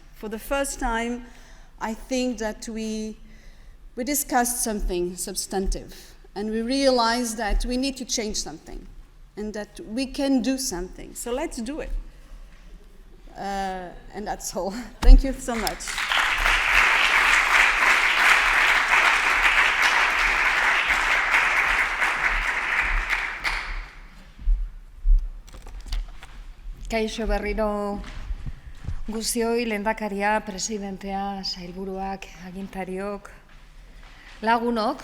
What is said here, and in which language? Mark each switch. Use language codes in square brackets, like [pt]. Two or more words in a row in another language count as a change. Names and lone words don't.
[en] For the first time, I think that we discussed something substantive and we realized that we need to change something and that we can do something. So let's do it. And that's all. Thank you so much. [eu] Kaixo berriro guzioi, lehendakaria, presidentea, sailburuak, agintariok, lagunok,